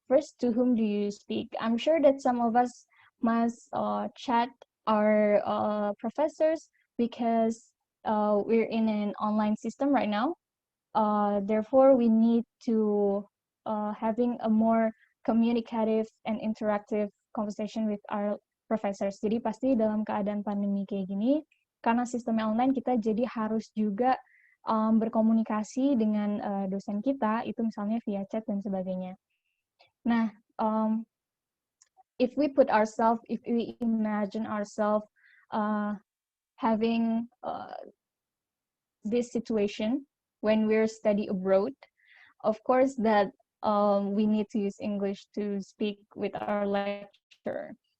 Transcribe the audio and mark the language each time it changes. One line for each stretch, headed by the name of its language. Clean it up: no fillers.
English: First, to whom do you speak? I'm sure that some of us must chat our professors because we're in an online system right now. Therefore, we need to having a more communicative and interactive conversation with our professors.
Indonesian: Jadi pasti dalam keadaan pandemi kayak gini, karena sistemnya online, kita jadi harus juga berkomunikasi dengan dosen kita, itu misalnya via chat dan sebagainya.
English: Nah, if we imagine ourselves having this situation when we're study abroad, of course that we need to use English to speak with our lecturer.